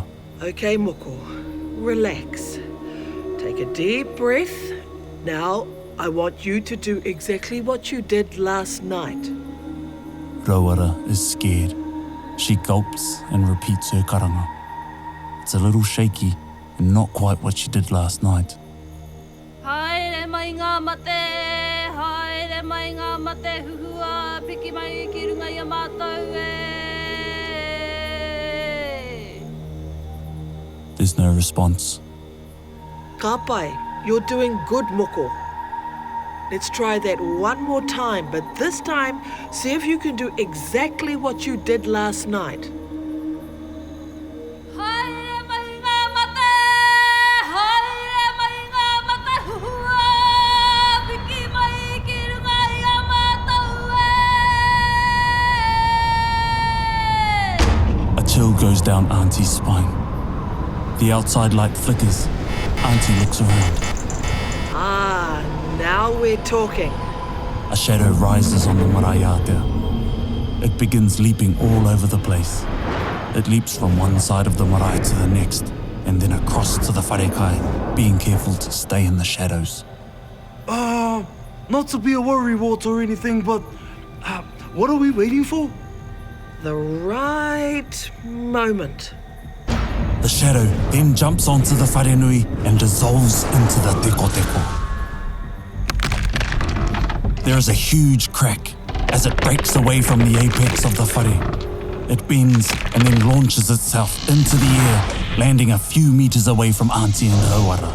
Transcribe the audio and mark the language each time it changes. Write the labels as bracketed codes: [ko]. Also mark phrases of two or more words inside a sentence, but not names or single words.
[en] Okay, Moko, relax. Take a deep breath. Now, I want you to do exactly what you did last night. Rauara is scared. She gulps and repeats her karanga. It's a little shaky and not quite what she did last night. [mi] Haere mai ngā mate, huhua, piki mai ki runga i a mātou e. [en] There's no response. [mi] Ka pai, [en] you're doing good, Moko. Let's try that one more time, but this time, see if you can do exactly what you did last night. [mi] Haere mai ngā mate, huhua, piki mai ki runga i a mātou e. [en] A chill goes down Auntie's spine. The outside light flickers. Auntie looks around. Now we're talking. A shadow rises on the maraiata. It begins leaping all over the place. It leaps from one side of the marae to the next, and then across to the [mi] whare kai, [en] being careful to stay in the shadows. Not to be a worrywart or anything, but what are we waiting for? The right moment. The shadow then jumps onto the [mi] whare nui [en] and dissolves into the teko teko. There is a huge crack as it breaks away from the apex of the whare. It bends and then launches itself into the air, landing a few meters away from Auntie and Rauara.